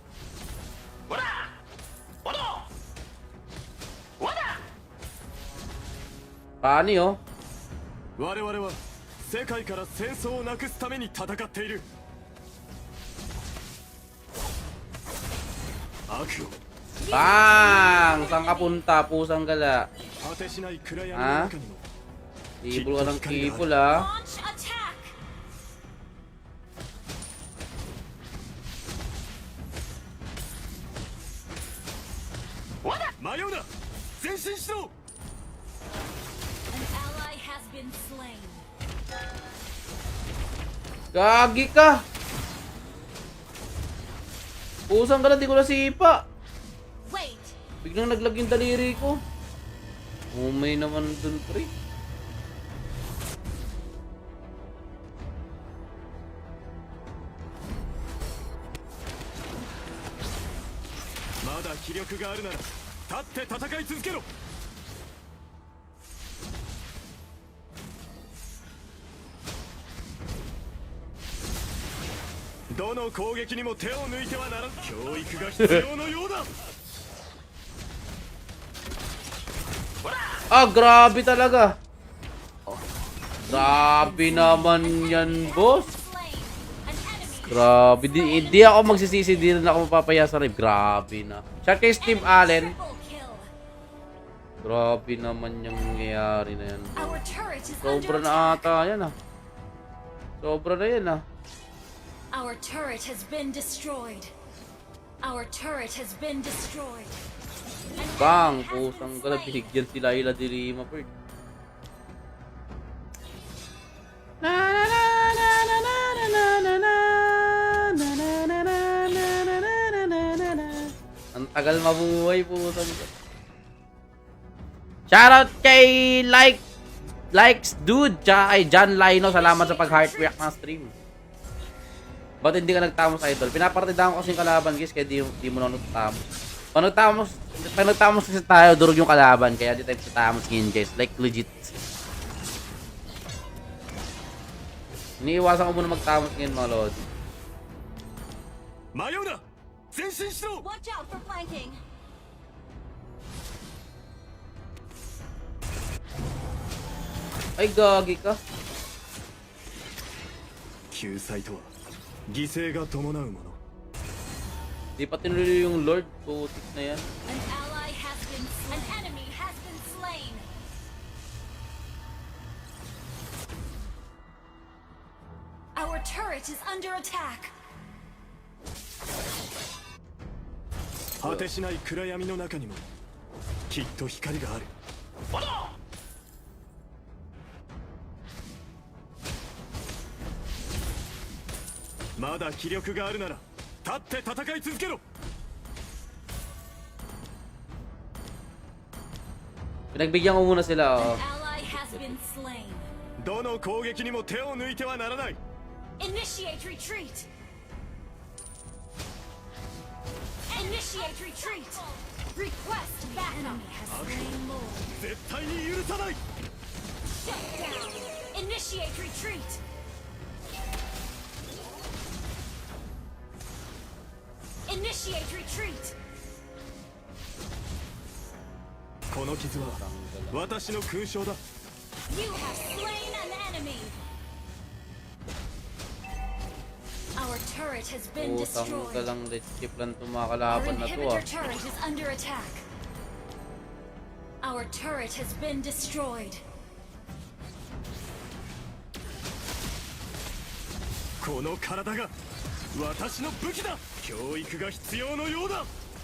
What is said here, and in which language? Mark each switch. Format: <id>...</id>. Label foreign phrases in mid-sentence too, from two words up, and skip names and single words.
<tl>Paano yun?</tl> <ja>我々は世界から戦争をなくすために戦っている悪を</ja> <tl>Bang! Saan ka punta? Pusang gala.</tl> <ja>果てしない暗闇の中にも</ja> <tl>Kibol ka ng kibol, ha?</tl> <en>Launch attack.</en> <ja>迷うな前進しろ</ja> <en>An ally has been slain.</en> <tl>Gagi ka! Pusang gala, di ko nasipa. Wait. Biglang naglag yung daliri ko. Umay naman dun, pre.</tl> <ja>まだ気力があるなら立って戦い続けろどの攻撃にも手を抜いてはならん教育が必要のようだ</ja> <tl>Ah, grabe talaga. Grabe naman yan, boss.</tl> <en>Slain. An enemy.</en> <tl>Grabe. Di ako magsisisi. Di rin ako mapapaya sa rib. Grabe na. Siya kay Steve Allen.</tl> <en>Triple kill.</en> <tl>Grabe naman yung nangyayari na yan.</tl> <en>Our turret is</en> <tl>Sobra</tl> <en>under</en> <tl>na</tl> <en>attack.</en> <tl>ata yan, ah. Sobra na yan, ah.</tl> <en>Our turret has been destroyed. Our turret has been destroyed. An</en> <tl>Bang!</tl> <en>enemy has been</en> <tl>Pusang gala.</tl> <en>slain.</en> <tl>Binigyan sila ila dirima, Perd. Na na na na na na na na na na na na na na na na na na na. Ang tagal mabuhay, pusang gala. Shoutout kay Likes Dude, tsaka kay John Lino. Salamat sa pag-</tl> <en>heart react</en> <tl>ng stream. Ba't hindi ka nagtamos, idol? Pinapartidahan ko kasi yung kalaban, guys, kaya di mo na nagtamos. Pag nagtamos kasi tayo, durog yung kalaban, kaya di tayo nagtamos ngayon, guys.</tl> <en>Like, legit.</en> <tl>Iniiwasan ko muna magtamos ngayon mga lord.</tl> <ja>迷うな前進しろ</ja> <en>Watch out for flanking.</en> <tl>Ay, gagi ka.</tl> <ja>救済とは犠牲が伴うもの</ja> <tl>Di pa tinuloy yung lord. Putik na yan.</tl> <en>An ally has been slain. An enemy has been slain. Our turret is under attack.</en> <ja>果てしない暗闇の中にもきっと光があるまだ気力があるなら立って戦い続けろ</ja> <tl>Pinagbigyan ko muna sila,</tl> <en>An</en> <tl>oh.</tl> <en>ally has been slain.</en> <ja>どの攻撃にも手を抜いてはならない</ja> <en>Initiate retreat. Initiate retreat. Request backup. Enemy has slain Lord.</en> <ja>絶対に許さない</ja> <en>Shut down. Initiate retreat. Initiate retreat.</en> <ja>この傷は私の勲章だ</ja> <en>You have slain an enemy. Our turret has been</en> <tl>Utang ka</tl> <en>destroyed.</en> <tl>lang,</tl> <en>let's keep</en> <tl>lang itong mga</tl> <en>Our</en> <tl>kalaban na to, ah.</tl> <en>inhibitor turret is under attack. Our turret has been destroyed.</en> <ja>この体が私の武器だ教育が必要のようだ</ja>